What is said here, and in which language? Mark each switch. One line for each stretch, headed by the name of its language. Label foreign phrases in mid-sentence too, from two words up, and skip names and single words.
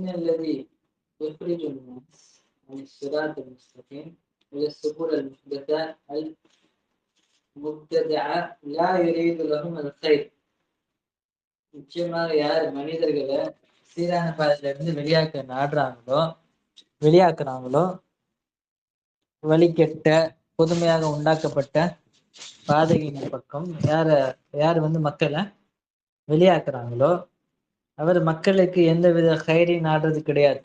Arabic: الذي يخرج الناس عن الصراط المستقيم إلى السبل المحدثة المبتدعة لا يريد لهم الخير.
Tamil: நிச்சயமாக யார் மனிதர்களை சீரான பாதையில இருந்து வெளியாக்குறாங்களோ, வழிகெட்ட புதுமையாக உண்டாக்கப்பட்ட பாதையின் பக்கம் யார் மக்களை வெளியாக்குறாங்களோ, அவர் மக்களுக்கு எந்தவித கயிறை நாடுறது கிடையாது.